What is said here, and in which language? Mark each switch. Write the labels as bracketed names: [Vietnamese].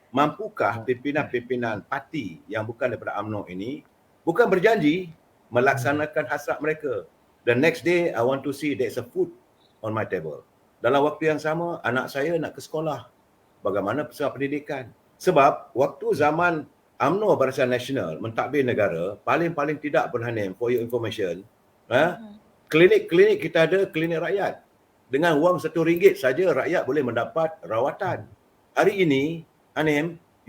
[Malay] Mampukah pimpinan-pimpinan parti yang bukan daripada UMNO ini bukan berjanji melaksanakan hasrat mereka. [English] The next day, I want to see there's a food on my table. [Malay] Dalam waktu yang sama, anak saya nak ke sekolah. Bagaimana persoalan pendidikan? Sebab waktu zaman UMNO Barisan Nasional mentadbir negara, paling tidak Berhanim, [English] for your information, [Malay] klinik-klinik kita ada klinik rakyat. Dengan wang RM1 saja rakyat boleh mendapat rawatan. Hari ini, Hanim,